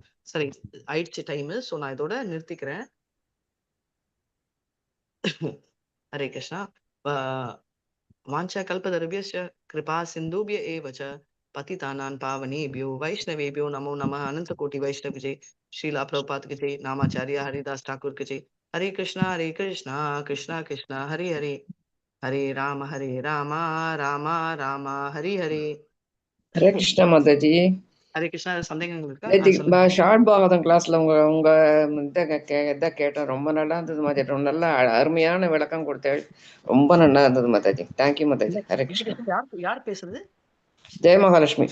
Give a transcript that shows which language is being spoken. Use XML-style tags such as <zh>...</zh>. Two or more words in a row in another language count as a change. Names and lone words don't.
<ta>சரி, ஆயிடுச்சு டைம். சோ நான் இதோட நிறுத்திக்கிறேன்.</ta> <sa>हरे कृष्णा. वाञ्छा कल्पतरुभ्यस्य कृपा सिन्धुभ्य एवच्च पतितानां पावनेभ्यो वैष्णवेभ्यो नमो नमः.</sa> <hi>अनंत कोटि वैष्णव जय श्रीला प्रभुपाद की जय नामाचार्य हरिदास ठाकुर की जय.</hi> <sa>हरे कृष्णा कृष्णा कृष्णा हरे हरे, हरे राम राम राम हरे हरे. हरे कृष्णा</sa> <ta>மாதாஜி.</ta> <sa>हरे कृष्णा.</sa> <ta>சந்தேகங்கள் இருக்கா? நேற்று ஷார்ட் பாகவதம் கிளாஸ்ல உங்க இதை கேட்டேன். ரொம்ப நல்லா இருந்தது மாதாஜி. ரொம்ப நல்லா அருமையான விளக்கம் கொடுத்தேன். ரொம்ப நல்லா இருந்தது மாதாஜி. தேங்க்யூ மாதாஜி.</ta> <sa>हरे कृष्णा.</sa> <ta>யார் பேசுறது? ஜெய மகாலட்சுமி.</ta>